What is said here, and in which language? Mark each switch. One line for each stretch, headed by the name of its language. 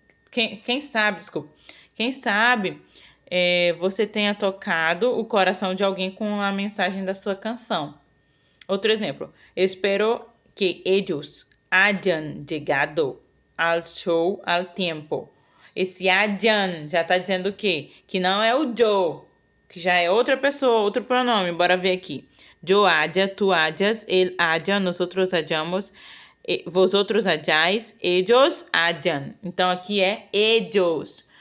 Portuguese: Quem sabe você tenha tocado o coração de alguém com a mensagem da sua canção. Outro exemplo.
Spanish: Espero que ellos hayan llegado al show al tiempo.
Portuguese: Esse hayan já tá dizendo o quê? Que não é o yo, que já é outra pessoa, outro pronome. Bora ver aqui.
Spanish: Yo haya, tu hayas, él haya, nosotros hayamos, vosotros hayáis, ellos hayan.
Portuguese: Então, aqui é ellos.